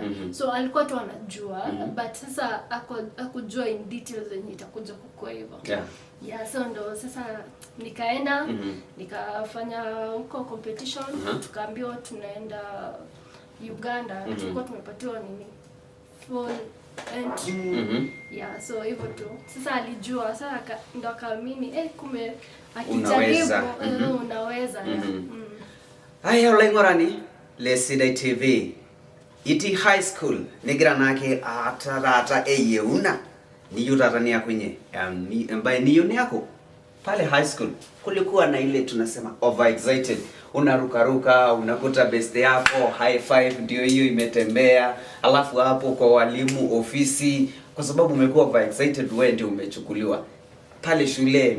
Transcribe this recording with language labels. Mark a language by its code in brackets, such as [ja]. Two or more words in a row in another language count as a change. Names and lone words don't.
[sw] So alikuwa tu anajua, but sasa hakujua [en] in details [sw] zenye itakuja kukua hivyo. So ndo sasa nikaenda nikafanya huko competition. Tukaambiwa tunaenda Uganda. Tulikuwa tumepatiwa nini full entry. So hivyo tu. Sasa alijua, sasa ndo akaamini kumbe akijaribu unaweza. [mas] Aya olaingorani Lesidai TV iti high school nigira nake atarata eyeuna niyutatania [sw] kwenye ambaye niyo yako pale [en] high school. [sw] Kulikuwa na ile tunasema overexcited, unarukaruka, unakuta best yako [en] high five [sw] ndio hiyo imetembea, alafu hapo kwa walimu ofisi, kwa sababu umekuwa overexcited wewe ndio umechukuliwa pale shule.